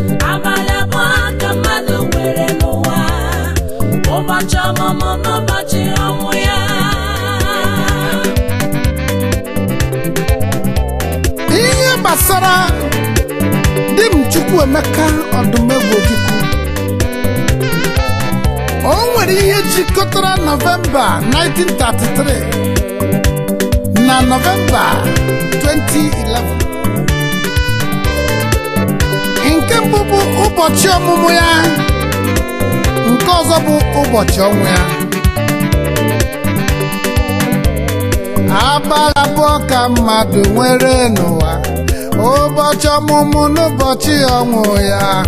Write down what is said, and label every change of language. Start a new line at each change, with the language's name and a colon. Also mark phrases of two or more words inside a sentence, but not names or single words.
Igbo: Abalị abụọ ka mmadụ nwere n'ụwa. Ụbọchị ọmụmụ n'ụbọchị ọnwụ ya. Ihe gbasara di m Chukwuemeka Odumegwu Ojukwu. O nwere ihe jikọtara November nineteen thirty-three na November twenty eleven. Nke mbụ bụ ụbọchị ọmụmụ ya, nke ọzọ bụ ụbọchị ọnwụ ya. Abalị abụọ ka mmadụ nwere n'ụwa. Ụbọchị ọmụmụ n'ụbọchị ọnwụ ya.